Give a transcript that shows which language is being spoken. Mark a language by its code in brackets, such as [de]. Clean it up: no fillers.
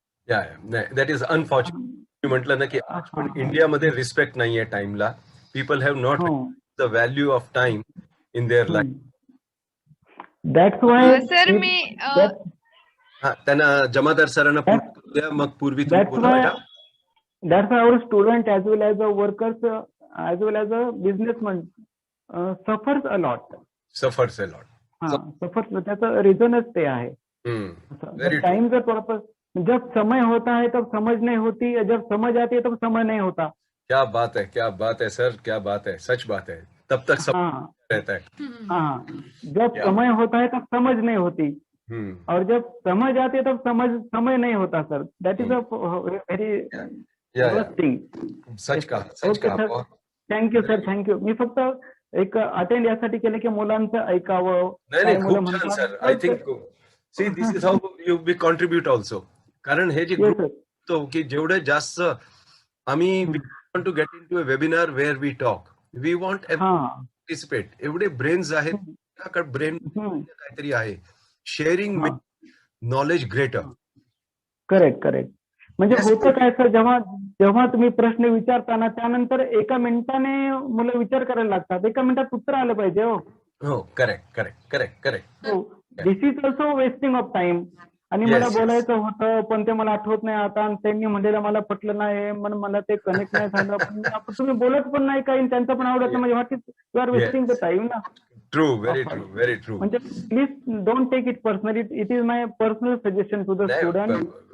[en] That is unfortunate. [mr] म्हटलं ना की आज पण इंडियामध्ये रिस्पेक्ट नाहीये टाइमला. [en] People have not the value of time in their life. That's why [mr] sir मी त्यांना जमादार सरांना पूर्ण द्या, मग पूर्वी तुम्ही [en] That's [mr] बोला [en] why [mr] madam. [en] that's why our student as well as the workers as well as a businessman suffers a lot. Suffers a lot. [mr] सफर त्याचं रिझनच ते आहे. [en] Very true. [mr] टाइम जर प्रॉपर, [hi] जब समय होता है तब समझ नहीं होती, जब समझ आती है तब समय नहीं होता. क्या बात है सर, क्या बात है, सच बात है. तब तक सब रहता है. जब समय होता है तब समझ नहीं होती. और जब समझ आती है तब समय नहीं होता sir. [en] That is a very worst thing. [hi] सच कहा. [en] Okay sir, thank you sir, thank you. [mr] मी फक्त एक अटेंड यासाठी केलं की मुलांचं ऐकावं. नाही, खूप छान sir. [en] I think see this is how you be contribute also. [mr] कारण हे जे ग्रुप तो की जेवढे जास्त आम्ही [en] want to get into a webinar where we talk. We want everyone to participate. [mr] एवढे ब्रेन्स आहेत, ब्रेन काहीतरी आहे. [en] Sharing knowledge greater. Correct. [mr] म्हणजे होतं काय सर, जेव्हा तुम्ही प्रश्न विचारताना त्यानंतर एका मिनिटाने मुलं विचार करायला लागतात. एका मिनिटात उत्तर आलं पाहिजे. हो, [en] Correct. This is also wasting of time. [mr] आणि मला बोलायचं होतं पण ते मला आठवत नाही आता, आणि त्यांनी म्हणलेलं मला पटलं नाही, म्हणून मला ते कनेक्ट नाही झालं. पण तुम्ही बोलत पण नाही काही, त्यांचं पण आवडत नाही. म्हणजे [en] what is you are wasting the time [mr] ना. [en] True, very true. म्हणजे please don't take it personally. It is my personal suggestion to the student.